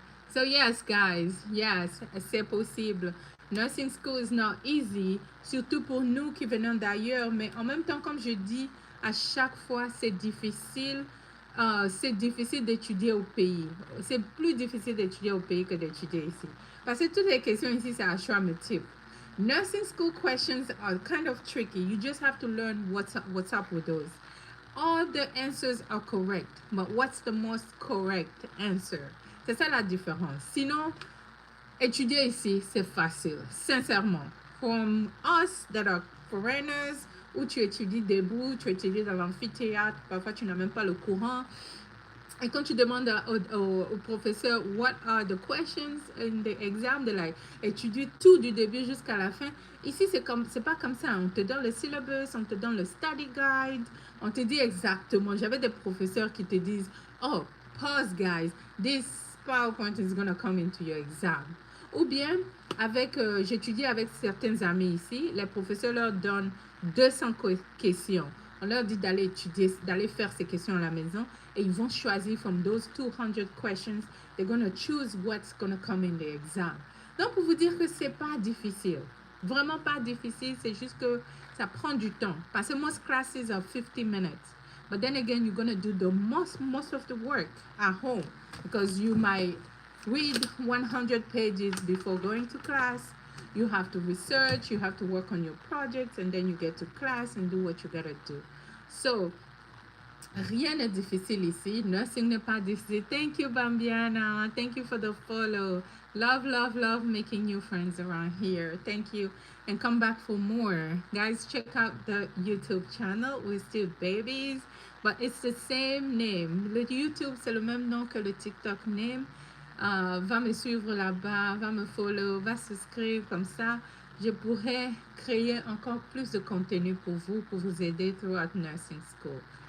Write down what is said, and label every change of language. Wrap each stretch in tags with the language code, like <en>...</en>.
<en>So yes, guys, yes,</en> <fr>c'est possible.</fr> <en>Nursing school is not easy,</en> <fr>surtout pour nous qui venons d'ailleurs, mais en même temps, comme je dis, à chaque fois, c'est difficile. C'est difficile d'étudier au pays. C'est plus difficile d'étudier au pays que d'étudier ici. Parce que toutes les questions ici, c'est à choix multiple.</fr> <en>Nursing school questions are kind of tricky. You just have to learn what's up with those. All the answers are correct, but what's the most correct answer?</en> <fr>C'est ça la différence. Sinon, étudier ici, c'est facile, sincèrement.</fr> <en>From us that are foreigners,</en> <fr>où tu étudies debout, tu étudies dans l'amphithéâtre, parfois tu n'as même pas le courant. Et quand tu demandes au professeur</fr> <en>what are the questions in the exam,</en> <fr>de like étudier tout du début jusqu'à la fin. Ici, c'est pas comme ça. On te donne le syllabus, on te donne le study guide, on te dit exactement. J'avais des professeurs qui te disent,</fr> <en>oh, pause guys, this PowerPoint is going to come into your exam.</en> <fr>Ou bien, j'étudie avec certains amis ici, les professeurs leur donnent 200 questions. On leur dit d'aller étudier, d'aller faire ces questions à la maison et ils vont choisir</fr> <en>from those 200 questions, they're going to choose what's going to come in the exam.</en> <fr>Donc, pour vous dire que c'est pas difficile. Vraiment pas difficile, c'est juste que ça prend du temps. Parce que</fr> <en>most classes are 50 minutes. But then again, you're going to do the most of the work at home because you might read 100 pages before going to class. You have to research, you have to work on your projects, and then you get to class and do what you gotta do.</en> <fr>So, rien n'est difficile ici. Nursing n'est pas difficile.</fr> <en>Thank you, Bambiana. Thank you for the follow. Love, love, love making new friends around here. Thank you. And come back for more. Guys, check out the YouTube channel. We're still babies, but it's the same name.</en> <fr>Le YouTube, c'est le même nom que le TikTok name. Va me suivre là-bas, va me follow, va souscrire comme ça. Je pourrais créer encore plus de contenu pour vous aider</fr> <en>throughout nursing school.</en>